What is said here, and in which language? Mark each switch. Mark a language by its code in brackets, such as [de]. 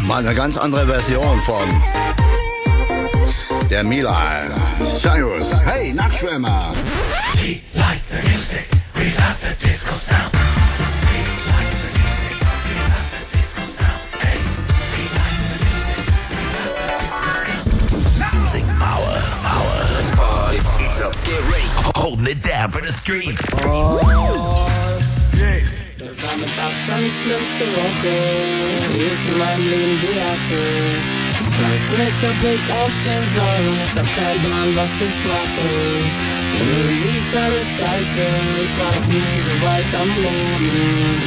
[de] Mal eine ganz andere Version von der Milan. Cyrus, hey, Nachtschwärmer. [en] We like the music, we love the disco sound. Holding it down for the street. [de] Oh, das war mit Abstand die schlimmste Woche, die ich in meinem Leben je hatte. Ich weiß nicht, ob ich aufstehen soll. Ich hab keinen Plan, was ich mache. Irgendwie ist alles scheiße. Ich war noch nie so weit am Boden.